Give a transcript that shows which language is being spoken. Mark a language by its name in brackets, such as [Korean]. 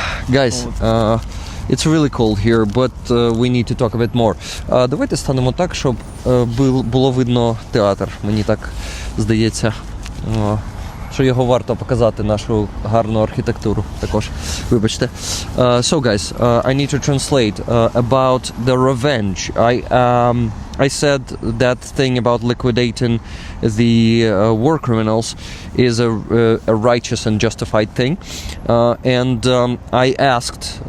[English] Guys, it's really cold here, but we need to talk a bit more. [Ukrainian] Давайте станемо так, щоб було видно театр. Мені так здається, що його варто показати, нашу гарну архітектуру також. Вибачте. [English] So guys, I need to translate about the revenge. I said that thing about liquidating the war criminals is a righteous and justified thing. And I asked...